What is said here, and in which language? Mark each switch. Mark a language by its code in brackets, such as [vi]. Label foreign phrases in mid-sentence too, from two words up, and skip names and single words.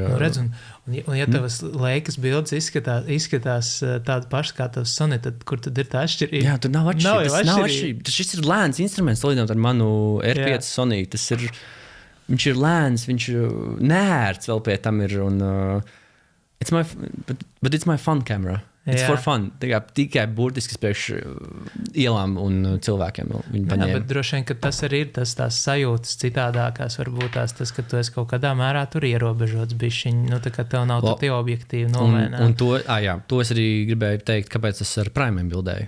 [lv] Redz, un ja tavas Leicas bildes izskatās tāda paša kā tavs Sony, tad kur tad ir tā atšķirība? Jā, tur nav atšķirība. Šis ir lēns instruments, salīdzinot ar manu R5 Sony. Viņš ir lēns, viņš neērts vēl pie tam ir. Un, [en] but it's my fun camera. It's for fun. [lv] Tikai burtiski priekš ielām un cilvēkiem. Bet droši vien, ka tas arī ir tās sajūtas citādākās, varbūt tas, ka tu esi kaut kādā mērā tur ierobežots bišķiņ, tā kā tev nav tie objektīvi nomaināt. Un to es arī gribēju teikt, kāpēc es ar primiem bildēju.